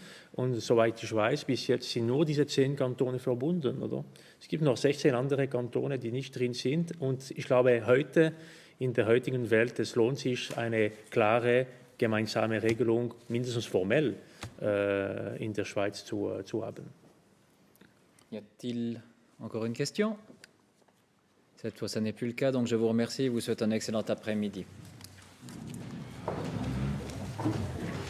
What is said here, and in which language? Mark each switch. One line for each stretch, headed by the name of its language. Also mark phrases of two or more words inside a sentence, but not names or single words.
German: Und soweit ich weiß, bis jetzt sind nur diese 10 Kantone verbunden. Oder? Es gibt noch 16 andere Kantone, die nicht drin sind. Und ich glaube, heute, in der heutigen Welt, es lohnt sich, eine klare gemeinsame Regelung, mindestens formell, in der Schweiz zu haben.
French: Y a-t-il encore une question? Cette fois, ça n'est plus le cas, donc je vous remercie et vous souhaite un excellent après-midi.